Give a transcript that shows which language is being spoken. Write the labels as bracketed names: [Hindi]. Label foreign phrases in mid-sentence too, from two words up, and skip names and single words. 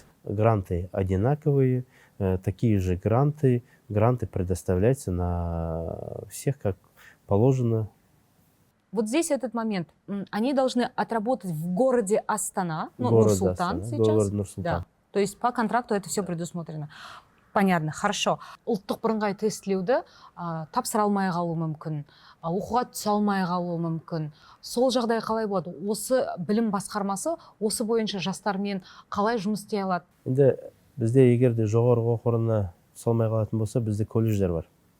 [Russian] Гранты одинаковые, такие же гранты. Гранты предоставляются на всех, как положено. Вот здесь этот момент. Они должны отработать в городе Астана, Нур-Султан сейчас. Город Нур-Султан. Да. То есть по контракту это все предусмотрено. Понятно, хорошо. [Kazakh] Ұлттық бірыңғай тестілеуді тапсыра алмай қалуы мүмкін, оқуға түсе алмай қалуы мүмкін. Сол жағдай қалай болады? Осы білім басқармасы осы бойынша жастармен қалай жұмыс істей алады? Енді бізде егер де жоғарғы оқу орнына түсе алмай қалатын болса, бізде колледждер бар.